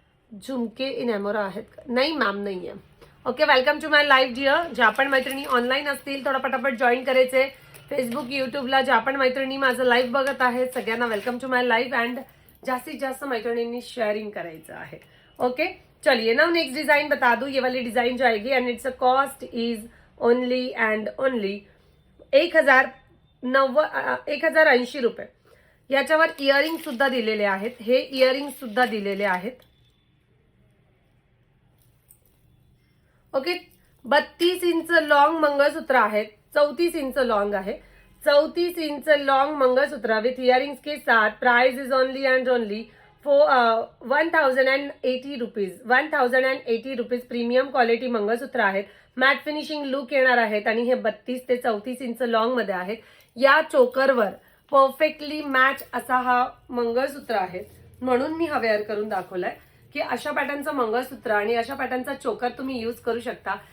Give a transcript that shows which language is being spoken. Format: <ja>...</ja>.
<mr>झुमके इनॅमोरा आहेत का? नाही मॅम, नाही आहे.</mr> <en>Okay, welcome to my live dear.</en> <mr>ज्या पण मैत्रिणी ऑनलाईन असतील थोडा पटापट जॉईन करायचे. फेसबुक, युट्यूबला ज्या पण मैत्रिणी माझं लाईव्ह बघत आहेत सगळ्यांना</mr> <en>Welcome to my live.</en> <mr>And जास्तीत जास्त मैत्रिणींनी शेअरिंग करायचं आहे.</mr> <hi>ओके चलिए, नाउ नेक्स्ट डिजाइन बता दूं. ये वाली डिजाइन जाएगी</hi> <en>And it's a cost is only and only 1080 रुपये.</en> <mr>याच्यावर इयरिंग सुद्धा दिलेले आहेत. हे इयरिंग सुद्धा दिलेले आहेत. ओके, 32 इंच लॉन्ग मंगळसूत्र आहेत. 34 इंच लॉन्ग आहे.</mr> <hi>34 inch long mangalsutra with earrings के साथ.</hi> <en>Price is only and only 1080 rupees. 1080 rupees.</en> <mr>Premium quality मंगळसूत्र आहेत. मॅट फिनिशिंग लुक येणार आहेत आणि हे 32 ते 34 इंच लॉन्ग मध्ये आहेत. या चोकरवर परफेक्टली मॅच असा हा मंगळसूत्र आहे, म्हणून मी हा वेअर करून दाखवलाय की अशा पॅटर्नचं मंगळसूत्र आणि अशा पॅटर्नचा चोकर तुम्ही यूज करू शकता.</mr>